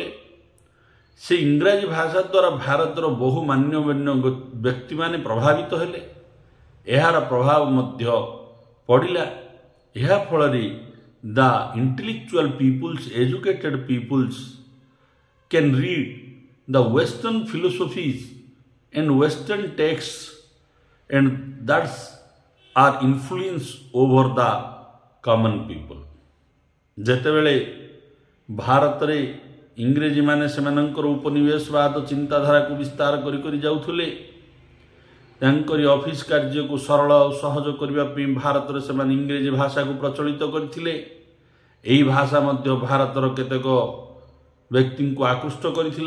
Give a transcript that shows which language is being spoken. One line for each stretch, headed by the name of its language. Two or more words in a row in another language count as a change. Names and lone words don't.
Odia: ସେ ଇଂରାଜୀ ଭାଷା ଦ୍ୱାରା ଭାରତର ବହୁ ମାନ୍ୟଗଣ୍ୟ ବ୍ୟକ୍ତିମାନେ ପ୍ରଭାବିତ ହେଲେ। ଏହାର ପ୍ରଭାବ ମଧ୍ୟ ପଡ଼ିଲା। ଏହା ଫଳରେ
English: the intellectual peoples, educated peoples can read the western philosophies and western texts, and that's are influence over the common people.
Odia: ଯେତେବେଳେ ଭାରତରେ ଇଂରେଜୀ ମାନେ ସେମାନଙ୍କର ଉପନିବେଶବାଦ ଚିନ୍ତାଧାରାକୁ ବିସ୍ତାର କରି କରି ଯାଉଥିଲେ, ତାଙ୍କରି ଅଫିସ କାର୍ଯ୍ୟକୁ ସରଳ ଓ ସହଜ କରିବା ପାଇଁ ଭାରତରେ ସେମାନେ ଇଂରେଜୀ ଭାଷାକୁ ପ୍ରଚଳିତ କରିଥିଲେ। ଏହି ଭାଷା ମଧ୍ୟ ଭାରତର କେତେକ ବ୍ୟକ୍ତିଙ୍କୁ ଆକୃଷ୍ଟ କରିଥିଲା।